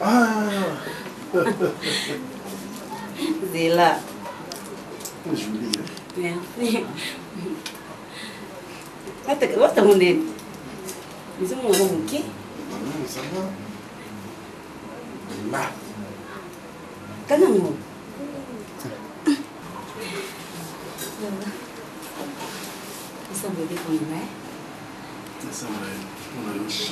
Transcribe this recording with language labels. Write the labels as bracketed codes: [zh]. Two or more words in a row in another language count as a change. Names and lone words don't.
[fr] C'est là. Merci. [en] What's the name? [fr] Ils ont mon bouquet. Ça va. Là. Canamo. Ils sont bébés pour nous, hein? Ça va. On a le chat.